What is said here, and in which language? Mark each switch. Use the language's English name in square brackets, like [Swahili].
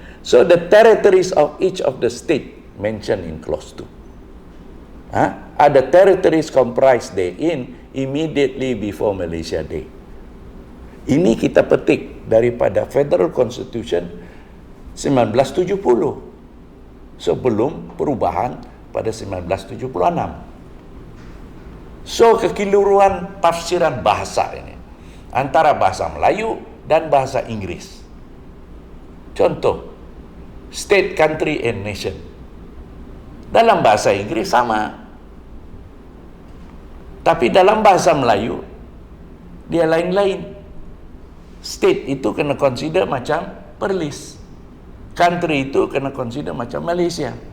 [English] So the territories of each of the state mentioned in clause 2. [Malay] Ada [English] territories comprised therein immediately before Malaysia Day. [Malay] Ini kita petik daripada Federal Constitution 1970, sebelum perubahan pada 1976. So kekeliruan tafsiran bahasa ini antara bahasa Melayu dan bahasa Inggris. Contoh, state, country, and nation. Dalam bahasa Inggris sama, tapi dalam bahasa Melayu dia lain-lain. State itu kena consider macam Perlis, country itu kena consider macam Malaysia.